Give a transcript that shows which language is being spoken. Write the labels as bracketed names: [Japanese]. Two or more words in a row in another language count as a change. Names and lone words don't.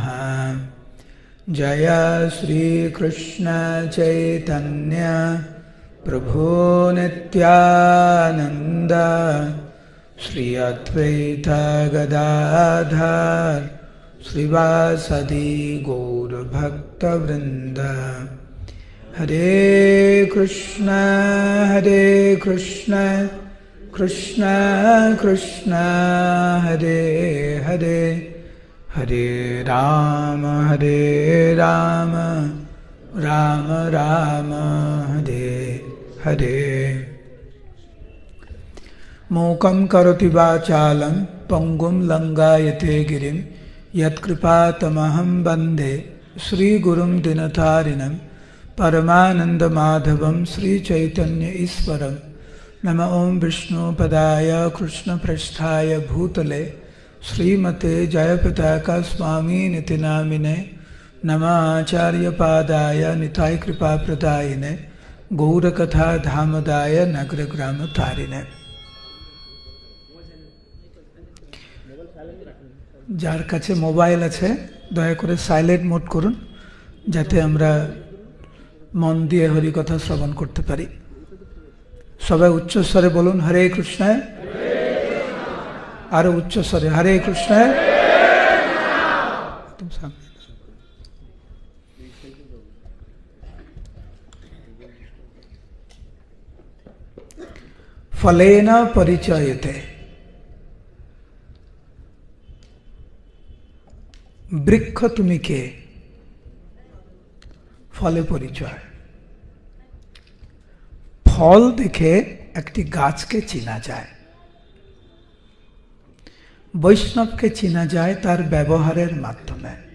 [Sanskrit] जय श्री कृष्ण चैतन्य प्रभु नित्यानंद श्री अद्वैत गदाधर श्रीवासदि गौर भक्तवृंद। हरे कृष्ण कृष्ण कृष्ण हरे हरे, हरे राम राम राम हरे हरे। मूकं करोति वाचालं पंगुं लंघयते गिरिं यत्कृपातमहं वन्दे श्रीगुरुं दीनतारिणं परमानन्दमाधवं श्रीचैतन्य ईश्वरं। नमः ॐ विष्णुपदाय कृष्णपृष्ठाय भूतले श्रीमते जयपताका स्वामिनिति नामिने। नमः आचार्यपादाय निताय कृपाप्रदायिने गौरकथा धामदाय नगरग्रामतारिणे। [Bangla] যার কাছে মোবাইল আছে দয়া করে [English] silent mode [Bangla] করুন যাতে আমরা মন দিয়ে হরি কথা শ্রবণ করতে পারি। সবাই উচ্চ স্বরে বলুন হরে কৃষ্ণ। আরো উচ্চ স্বরে হরে কৃষ্ণ। [Sanskrit] तुम सामने फलेन परिचयते। [Bangla] বৃক্ষ তুমি কে, ফলে পরিচয়। ফল দেখে একটি গাছকে চেনা যায়, বৈষ্ণবকে চেনা যায় তার ব্যবহারের মাধ্যমে।